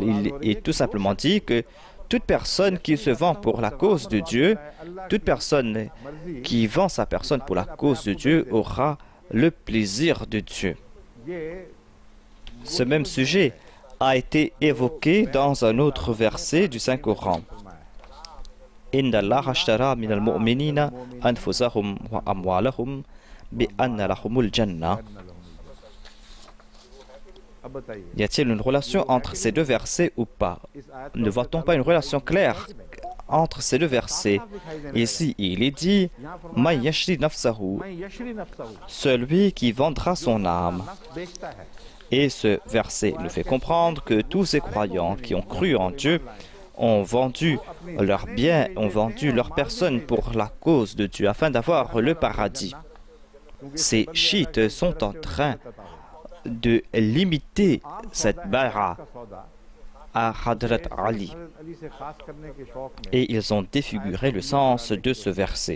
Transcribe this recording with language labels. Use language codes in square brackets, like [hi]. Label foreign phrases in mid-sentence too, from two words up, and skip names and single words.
[fr] Il est tout simplement dit que toute personne qui se vend pour la cause de Dieu, toute personne qui vend sa personne pour la cause de Dieu aura le plaisir de Dieu. Ce même sujet a été évoqué dans un autre verset du Saint-Coran. [ar] إن الله اشترى من المؤمنين أنفسهم وأموالهم بأن لهم الجنة. [fr] Y a-t-il une relation entre ces deux versets ou pas? Ne voit-on pas une relation claire entre ces deux versets? Ici, il est dit [ar] من يشري نفسه, [fr] celui qui vendra son âme. Et ce verset nous fait comprendre que tous ces croyants qui ont cru en Dieu ont vendu leurs biens, ont vendu leur personne pour la cause de Dieu afin d'avoir le paradis. Ces chiites sont en train de limiter cette bara à Hadrat Ali et ils ont défiguré le sens de ce verset.